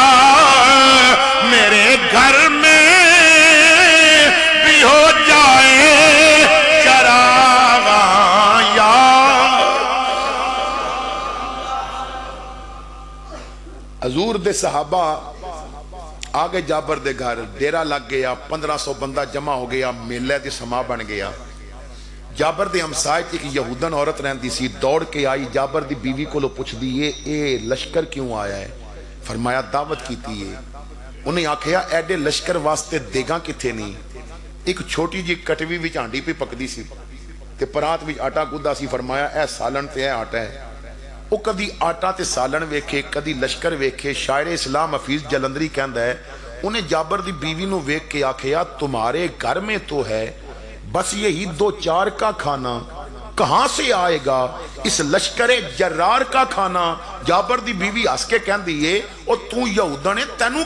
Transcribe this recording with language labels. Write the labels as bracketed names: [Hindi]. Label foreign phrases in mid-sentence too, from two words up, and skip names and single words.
[Urdu] میرے گھر میں بھی ہو جائے چراغ [Punjabi] یا حضور دے صحابہ آگے جابر دے گھر ڈیرا لگ گیا 1500 بندہ جمع ہو گیا میلے دی سما بن گیا جابر دے ہمسائے ایک یہودن عورت رہندی سی دوڑ کے آئی جابر دی بیوی کو لو پوچھ دی اے لشکر کیوں آیا ہے فرمایا دعوت کیتی ہے انہیں آکھیا ایڈے لشکر واسطے دیگاں کتھے نہیں ایک چھوٹی جی کٹوی وچ ہانڈی پہ پکدی سی تے پرات وچ آٹا گدا سی فرمایا اے سالن تے اے آٹا ہے وہ کدی آٹا تے سالن ویکھے کدی لشکر ویکھے شاعر اسلام حفیظ جلندری کہندا ہے انہیں جابر دی بیوی نو ویکھ کے آکھیا [Urdu] تمہارے گھر میں تو ہے بس یہی 2-4 کا کھانا کہاں سے آئے گا اس لشکر جرار کا کھانا [Punjabi] جابر دی بیوی ہس کے کہندی ہے اور تو یہودن ہے تینوں